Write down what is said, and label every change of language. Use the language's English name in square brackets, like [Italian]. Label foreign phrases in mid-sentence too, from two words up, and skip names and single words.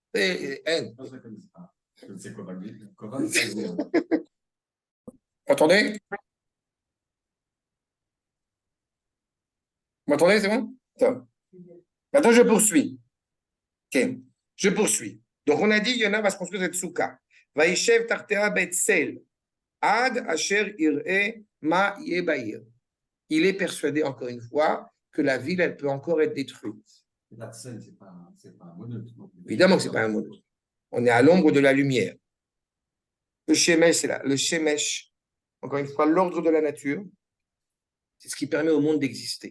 [French] C'est Kova, Entendez? Vous m'entendez, c'est bon? Maintenant, je poursuis. Ok, je poursuis. Donc, on a dit, Yona va se construire cette souka. [Hebrew] וישב תחתיה בצל. עד אשר יראה מה יהיה בעיר. [French] Il est persuadé, encore une fois, que la ville, elle peut encore être détruite. La scène, c'est pas un monolithe. Évidemment que ce n'est pas un monolithe. On est à l'ombre de la lumière. Le shemesh, c'est là. Le shemesh, encore une fois, l'ordre de la nature, c'est ce qui permet au monde d'exister.